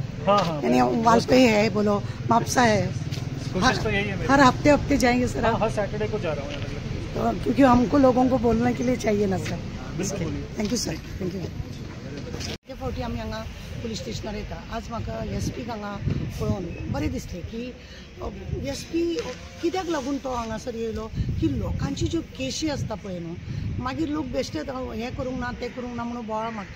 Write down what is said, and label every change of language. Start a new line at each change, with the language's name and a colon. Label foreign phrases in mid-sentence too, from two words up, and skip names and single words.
Hindi: हाँ, यानी वाल पे है, बोलो मापसा है, कोशिश तो यही है मेरी। हर हफ्ते जाएंगे सर आप? हर सैटरडे को जा रहा हूँ तो क्योंकि हमको लोगों को बोलने के लिए चाहिए ना सर। बिल्कुल।
English: Thank you sir, thank you.
Konkani: फावटी आमी हांगा पुलीस स्टेशनार येता। आज म्हाका एसपीक हांगा पळोवन बरें दिसलें की एसपी कित्याक लागून तो हांगासर येयलो की लोकांची ज्यो केशी आसता पळय न्हू, मागीर लोक बेश्टेच हें करूंक ना तें करूंक ना म्हणून बोवाळ मारता।